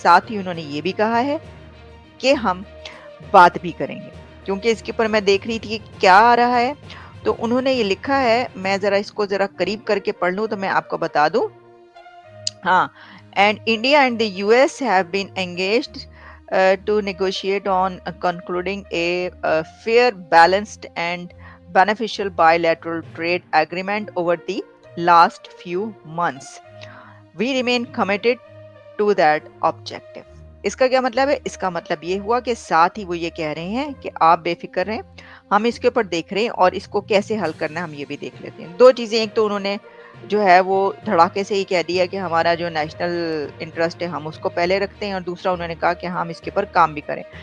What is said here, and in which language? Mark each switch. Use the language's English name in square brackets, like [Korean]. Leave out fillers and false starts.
[Hindi] साथ ही उन्होंने ये भी कहा है कि हम बात भी करेंगे, क्योंकि इसके ऊपर मैं देख रही थी कि क्या आ रहा है, तो उन्होंने ये लिखा है, मैं इसको जरा करीब करके पढ़ लूँ तो मैं आपको बता दूं। हाँ, [English] and India and the US have been engaged to negotiate on concluding a fair, balanced, and beneficial bilateral trade agreement over the last few months. We remain committed to that objective. [Hindi] इसका क्या मतलब है? इसका मतलब ये हुआ कि साथ ही वो ये कह रहे हैं कि आप बेफिक्र रहें, हम इसके ऊपर देख रहे हैं और इसको कैसे हल करना है हम ये भी देख लेते हैं। दो चीज़ें, एक तो उन्होंने जो है वो धड़ाके से ही कह दिया कि हमारा जो नेशनल इंटरेस्ट है हम उसको पहले रखते हैं, और दूसरा उन्होंने कहा कि हम इसके ऊपर काम भी करें।